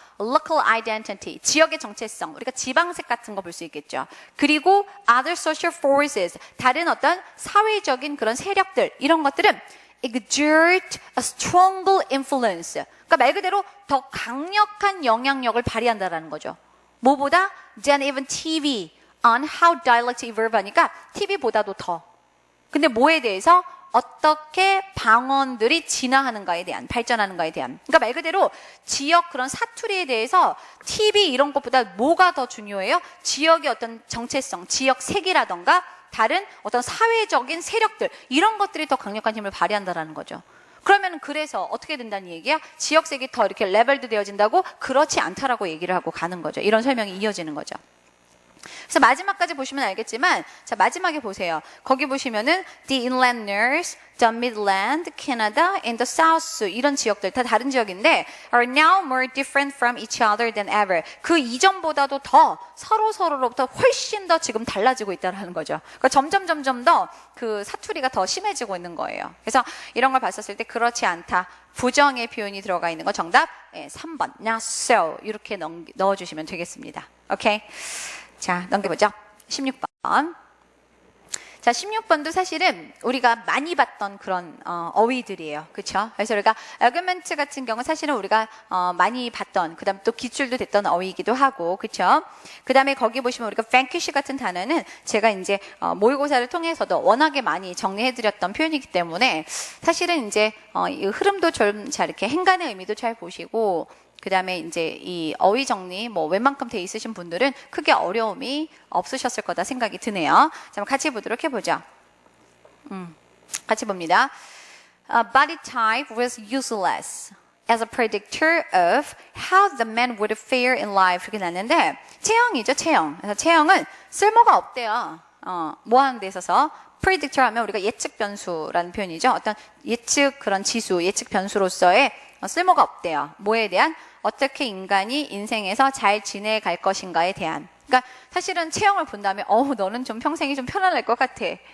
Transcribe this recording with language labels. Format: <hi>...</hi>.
<en>Local identity,</en> <ko>지역의 정체성, 우리가 지방색 같은 거 볼 수 있겠죠. 그리고</ko> <en>other social forces,</en> <ko>다른 어떤 사회적인 그런 세력들, 이런 것들은</ko> <en>exert a stronger influence.</en> <ko>그러니까 말 그대로 더 강력한 영향력을 발휘한다라는 거죠. 뭐보다</ko> <en>than even TV on how dialect evolve</en> <ko>하니까 TV보다도 더. 근데 뭐에 대해서? 어떻게 방언들이 진화하는가에 대한, 발전하는가에 대한. 그러니까 말 그대로 지역 그런 사투리에 대해서 TV 이런 것보다 뭐가 더 중요해요? 지역의 어떤 정체성, 지역 색이라던가 다른 어떤 사회적인 세력들 이런 것들이 더 강력한 힘을 발휘한다라는 거죠. 그러면 그래서 어떻게 된다는 얘기야? 지역색이 더 이렇게 레벨드 되어진다고? 그렇지 않다라고 얘기를 하고 가는 거죠. 이런 설명이 이어지는 거죠. 그래서 마지막까지 보시면 알겠지만 자 마지막에 보세요. 거기 보시면은</ko> <en>the inlanders, the midland, Canada, and the south</en> <ko>이런 지역들 다 다른 지역인데</ko> <en>are now more different from each other than ever.</en> <ko>그 이전보다도 더 서로로부터 훨씬 더 지금 달라지고 있다는 거죠. 그러니까 점점 더 그 사투리가 더 심해지고 있는 거예요. 그래서 이런 걸 봤었을 때 그렇지 않다. 부정의 표현이 들어가 있는 거 정답 3번.</ko> <en>Not so</en> <ko>이렇게 넣어주시면 되겠습니다. 오케이. 자, 넘겨보죠. 16번. 자, 16번도 사실은 우리가 많이 봤던 그런 어휘들이에요. 그렇죠? 그래서 우리가 argument 같은 경우 사실은 우리가 많이 봤던 그다음 또 기출도 됐던 어휘이기도 하고 그렇죠? 그다음에 거기 보시면 우리가 vanquish 같은 단어는 제가 이제 모의고사를 통해서도 워낙에 많이 정리해 드렸던 표현이기 때문에 사실은 이제 이 흐름도 좀 잘 이렇게 행간의 의미도 잘 보시고 그 다음에 이제 이 어휘 정리 뭐 웬만큼 돼 있으신 분들은 크게 어려움이 없으셨을 거다 생각이 드네요. 자, 같이 보도록 해보죠. 같이 봅니다.</ko> <en>Body type was useless as a predictor of how the man would fare in life</en> <ko>이렇게 났는데 체형이죠, 체형. 그래서 체형은 쓸모가 없대요. 뭐 하는 데 있어서 predictor 하면 우리가 예측 변수라는 표현이죠. 어떤 예측 그런 지수, 예측 변수로서의 쓸모가 없대요. 뭐에 대한? 어떻게 인간이 인생에서 잘 지내갈 것인가에 대한. 그러니까 사실은 체형을 본다면 너는 좀 평생이 좀 편안할 것 같아.</ko>